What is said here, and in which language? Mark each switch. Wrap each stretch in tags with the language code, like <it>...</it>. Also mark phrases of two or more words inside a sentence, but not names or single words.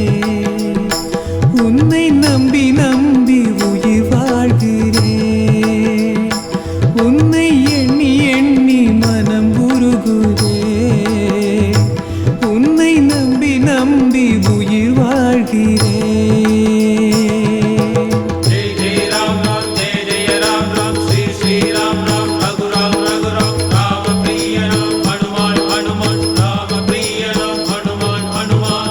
<ta>உன்னை நம்பி நம்பி உயிர் வாழ்கிறேன் உன்னை எண்ணி எண்ணி மனம் உருகுதே உன்னை நம்பி நம்பி உயிர் வாழ்கிறேன்</ta> <hi>जय जय राम राम जय जय राम राम श्री श्री राम राम रघुराम रघुराम राम प्रिय राम हनुमान हनुमान राम प्रिय राम हनुमान हनुमान</hi>